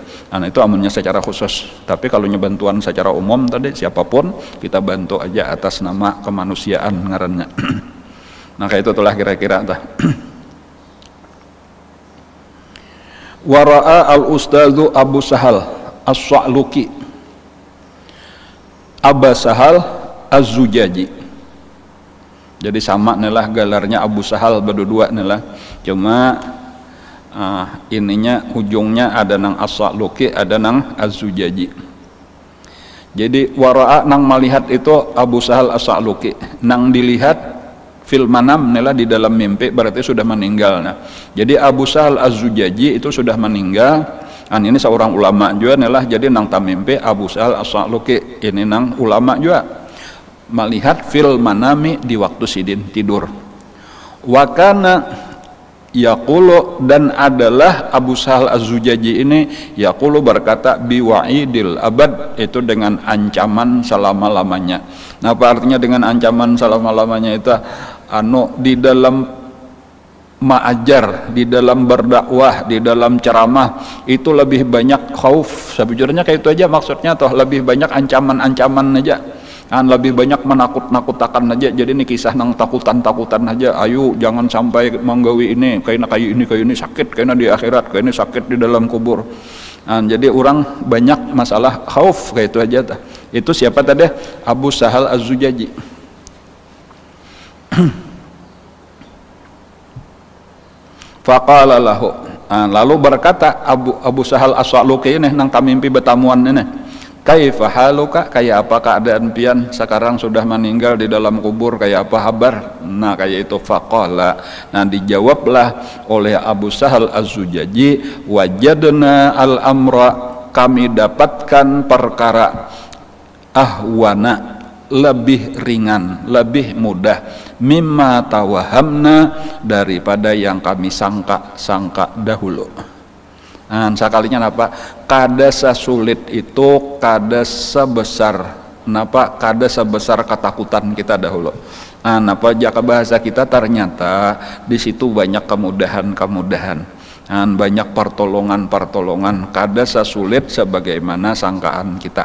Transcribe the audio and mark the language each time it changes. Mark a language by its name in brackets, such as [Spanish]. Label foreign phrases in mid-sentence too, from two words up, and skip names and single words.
[Banjar] Nah itu amunnya secara khusus. Tapi kalau bantuan secara umum tadi siapapun kita bantu aja atas nama kemanusiaan ngarannya. Nah kayak itu itulah kira-kira [Arabic] رأى الأستاذ [Banjar] Abu Sahal As-Sa'luki Aba Sahal Az-Zujaji Jadi sama nih gelarnya Abu Sahal berdua nih cuma ininya ujungnya ada nang As-Sa'luki, ada nang Az-Zujaji. Jadi wara'a nang melihat itu Abu Sahal As-Sa'luki, nang dilihat [Arabic] في المنام [Banjar] nih di dalam mimpi berarti sudah meninggal. Nah, jadi Abu Sahal Az-Zujaji itu sudah meninggal. Ini seorang ulama juga nih jadi nang tamimpi Abu Sahal As-Sa'luki ini nang ulama juga melihat [Arabic] في المنام [Banjar] di waktu sidin tidur. [Arabic] وكان يقول, [Banjar] dan adalah Abu Sahal Az-Zujaji ini yaqulu berkata [Arabic] بوعيد الأبد, [Banjar] itu dengan ancaman selama-lamanya. Nah, apa artinya dengan ancaman selama-lamanya itu? Di dalam ma'ajar, di dalam berdakwah, di dalam ceramah itu lebih banyak khauf. Sebujurnya kayak itu aja maksudnya, toh lebih banyak ancaman-ancaman aja. Lebih banyak menakut-nakutakan aja. Jadi ini kisah nang takutan-takutan aja. Ayo jangan sampai menggawi ini, kayak ini sakit, kayak di akhirat, kayak ini sakit di dalam kubur. Jadi orang banyak masalah khauf kayak itu aja. Itu siapa tadi? Abu Sahal Az-Zujaji. [Arabic] فقال له, [Banjar] lalu berkata Abu Sahal As-Sa'luki ini nang tamimpi betamuan ini, [Arabic] كيف حالك, [Banjar] kayak apa keadaan pian sekarang sudah meninggal di dalam kubur, kayak apa kabar? Nah, kayak itu. Faqala, nah dijawablah oleh Abu Sahal Az-Zujaji, [Arabic] وجدنا الأمر, [Banjar] kami dapatkan perkara ahwana, lebih ringan, lebih mudah, [Arabic] مما توهمنا, [Banjar] daripada yang kami sangka dahulu. Sekalinya apa? Kada sesulit itu, kada sebesar kada sebesar ketakutan kita dahulu. Jaka bahasa kita ternyata di situ banyak kemudahan-kemudahan, banyak pertolongan-pertolongan, kada sesulit sebagaimana sangkaan kita.